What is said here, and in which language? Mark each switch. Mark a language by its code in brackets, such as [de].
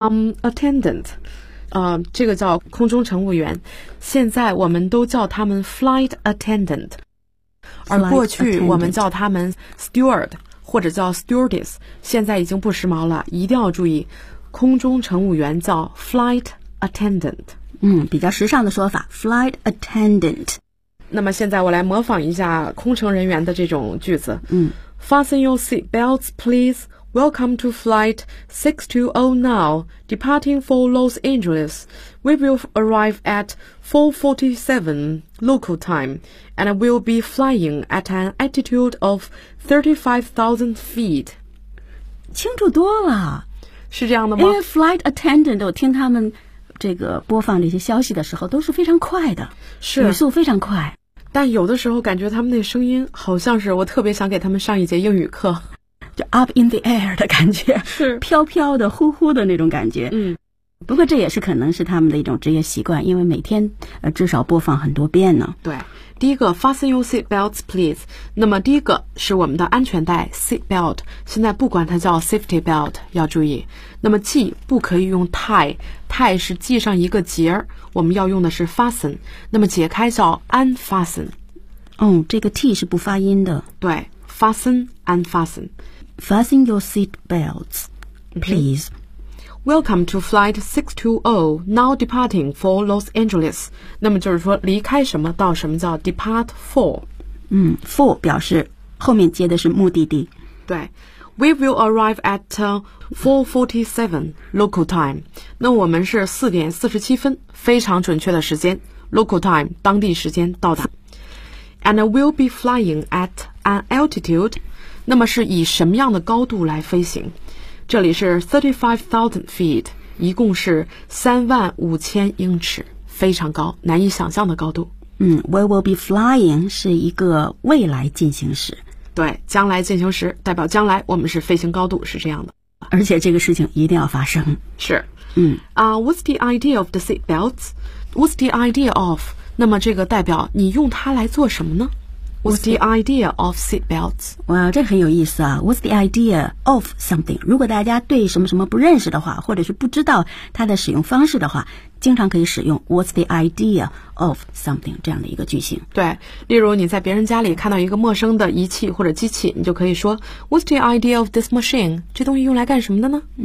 [zh] Attendant，这个叫空中乘务员，现在我们都叫他们 flight attendant， 而过去我们叫他们 steward 或者叫 stewardess， 现在已经不时髦了，一定要注意，空中乘务员叫 flight attendant。比较时尚的说法 flight attendant。那么现在我来模仿一下空乘人员的这种句子。 [en] Fasten your seat belts, please. Welcome to flight 620 now, departing for Los Angeles. We will arrive at 4:47 local time and will be flying at an altitude of 35,000 feet. [zh] 清楚多了。是这样的吗？因为 flight attendant, 我听他们这个播放这些消息的时候都是非常快的。是。语速非常快。但有的时候感觉他们那声音好像是我特别想给他们上一节英语课，就 [en] up in the air [zh] 的感觉，是飘飘的呼呼的那种感觉。不过这也是可能是他们的一种职业习惯，因为每天至少播放很多遍呢。对，第一个 [en] fasten your seat belts please， [zh] 那么第一个是我们的安全带 seat belt， 现在不管它叫 safety belt 要注意，那么系不可以用 tie 是系上一个结，我们要用的是 fasten， 那么解开叫 unfasten。这个 t 是不发音的。 [en] 对， fasten unfasten。 fasten your seat belts please、 okay. Welcome to flight 620, now departing for Los Angeles. [zh] 那么就是说离开什么到什么叫 depart for。 For 表示后面接的是目的地。对。 [en] We will arrive at 4:47 local time. [zh] 那我们是4点47分非常准确的时间 ,local time, 当地时间到达。 [en] And we'll be flying at an altitude. [zh] 那么是以什么样的高度来飞行，这里是 35,000 feet， 一共是35,000英尺，非常高，难以想象的高度。 [en] We will be flying [zh] 是一个未来进行时。对，将来进行时，代表将来我们是飞行高度，是这样的。而且这个事情一定要发生。是。 [en] What's the idea of the seat belts? What's the idea of? [zh] 那么这个代表你用它来做什么呢？ [en] What's the idea of seat belts? [zh] 哇，这很有意思啊。 [en] What's the idea of something? [zh] 如果大家对什么什么不认识的话，或者是不知道它的使用方式的话，经常可以使用 [en] What's the idea of something [zh] 这样的一个句型。对，例如你在别人家里看到一个陌生的仪器或者机器，你就可以说 [en] What's the idea of this machine? [zh] 这东西用来干什么的呢？